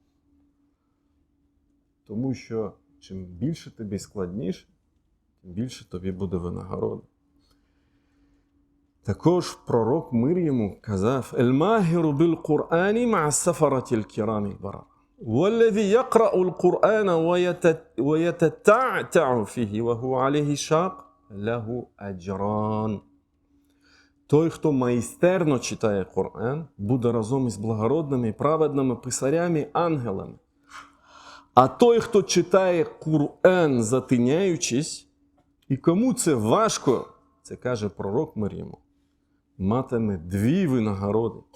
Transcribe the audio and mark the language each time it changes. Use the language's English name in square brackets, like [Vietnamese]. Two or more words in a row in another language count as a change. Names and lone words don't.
[Ukrainian] Тому що чим більше тобі складніше, тим більше тобі буде винагорода. Також пророк мир йому казав: [Arabic] «الماهر بالقرآن مع السفرة الكرام البررة. والذي يقرأ القرآن ويتتعتع فيه, وهو عليه شاق له أجران». [Ukrainian] Той, хто майстерно читає Коран, буде разом із благородними і праведними писарями, ангелами. А той, хто читає Коран, затиняючись, і кому це важко, це каже пророк мир йому, матиме 2 винагороди.